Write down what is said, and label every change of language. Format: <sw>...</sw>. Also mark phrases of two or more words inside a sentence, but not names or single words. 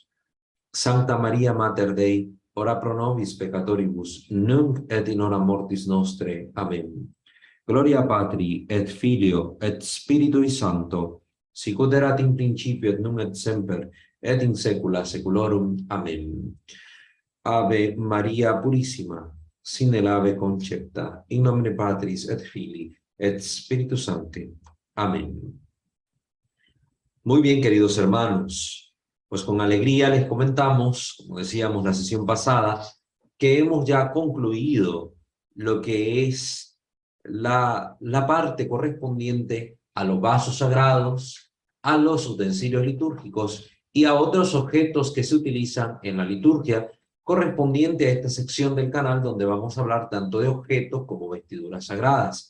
<la>Sancta Maria Mater Dei, ora pro nobis peccatoribus, nunc et in hora mortis nostre. Amen. Gloria Patri, et Filio, et Spiritui Sancto, sicut erat in principio et nunc et semper, et in saecula saeculorum. Amen. Ave Maria Purissima, sin el ave concepta, in nomine Patris et Filii, et Spiritus Sancti. Amén.</la> <es>Muy bien, queridos hermanos. Pues con alegría les comentamos, como decíamos la sesión pasada, que hemos ya concluido lo que es la parte correspondiente a los vasos sagrados, a los utensilios litúrgicos y a otros objetos que se utilizan en la liturgia, correspondiente a esta sección del canal donde vamos a hablar tanto de objetos como vestiduras sagradas.</es>